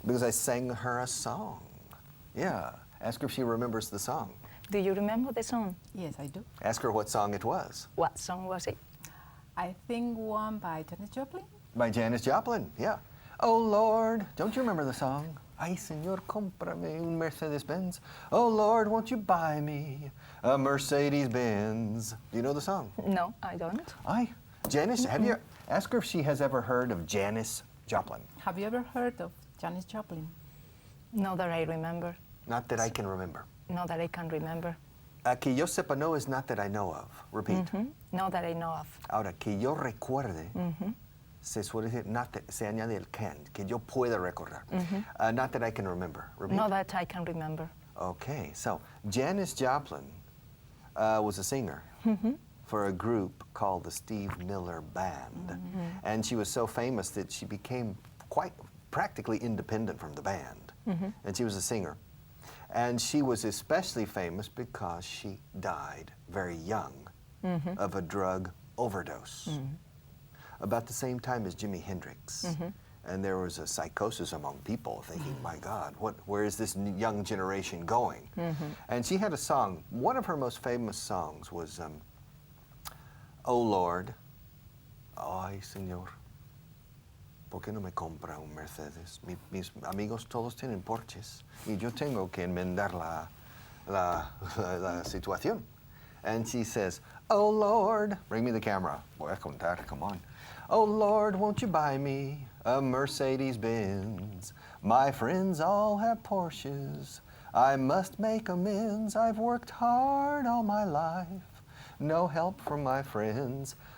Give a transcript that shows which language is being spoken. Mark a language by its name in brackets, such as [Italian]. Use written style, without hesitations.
[English] Because I sang her a song. Yeah. Ask her if she remembers the song. Do you remember the song? Yes, I do. Ask her what song it was. What song was it? I think one by Janis Joplin. By Janis Joplin, yeah. Oh, Lord, don't you remember the song? [Spanish] Ay, Señor, cómprame un Mercedes-Benz. [English] Oh, Lord, won't you buy me a Mercedes-Benz? Do you know the song? No, I don't. Ay, Janis, have you... Ask her if she has ever heard of Janis Joplin. Have you ever heard of Janis Joplin? Not that I remember. Not that I can remember. Not that I can remember. [Spanish] Que yo sepa no [English] is not that I know of. Repeat. Not that I know of. [Spanish] Ahora, que yo recuerde, se suele decir, [English] not that, [Spanish] se añade el can, que yo pueda recordar. [English] Not that I can remember. Repeat. Not that I can remember. Okay, so Janis Joplin was a singer for a group called the Steve Miller Band. And she was so famous that she became quite practically independent from the band. And she was a singer. And she was especially famous because she died very young of a drug overdose. About the same time as Jimi Hendrix. And there was a psychosis among people thinking, my God, where is this young generation going? And she had a song. One of her most famous songs was, Oh Lord, [Spanish] ay Señor, ¿por qué no me compra un Mercedes? Mis amigos todos tienen Porsches y yo tengo que enmendar la situación. [English] And she says, oh Lord, bring me the camera. [Spanish] Voy a contar, [English] come on. Oh Lord, won't you buy me a Mercedes-Benz? My friends all have Porsches. I must make amends. I've worked hard all my life. No help from my friends.